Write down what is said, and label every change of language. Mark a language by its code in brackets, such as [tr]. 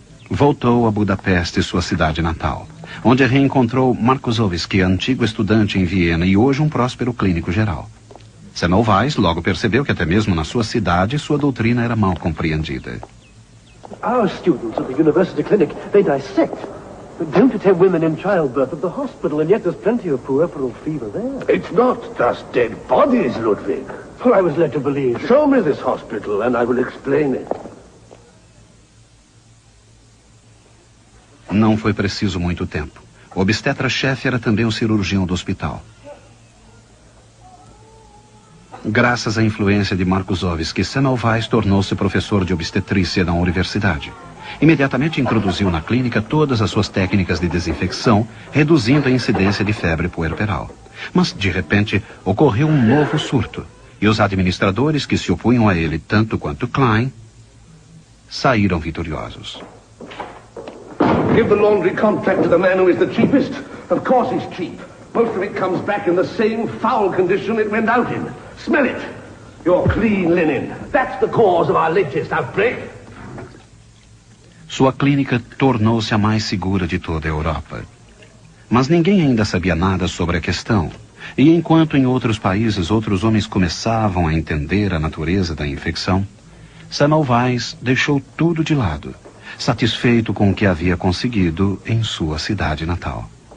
[pt] Voltou a Budapeste, sua cidade natal, onde reencontrou Markusowski, antigo estudante em Viena e hoje um próspero clínico geral. Semmelweis logo percebeu que até mesmo na sua cidade sua doutrina era mal compreendida. [en] Our students at the university clinic, they dissect. Don't attend women in childbirth at the hospital, and yet there's plenty of puerperal fever there. It's not just dead bodies, Ludwig. Well, I was led to believe. Show me this hospital and I will explain it. [pt] Não foi preciso muito tempo. O obstetra-chefe era também o cirurgião do hospital. Graças à influência de Markusowski, Semmelweis tornou-se professor de obstetrícia na universidade. Imediatamente introduziu na clínica todas as suas técnicas de desinfecção, reduzindo a incidência de febre puerperal. Mas, de repente, ocorreu um novo surto, e os administradores que se opunham a ele, tanto quanto Klein, saíram vitoriosos. [en] Give the laundry contract to the man who is the cheapest. Of course he's cheap. Most of it comes back in the same foul condition it went out in. Smell it. Your clean linen. That's the cause of our latest outbreak. [pt] Sua clínica tornou-se a mais segura de toda a Europa. Mas ninguém ainda sabia nada sobre a questão. E enquanto em outros países outros homens começavam a entender a natureza da infecção, Semmelweis deixou tudo de lado, satisfeito com o que havia conseguido em sua cidade natal.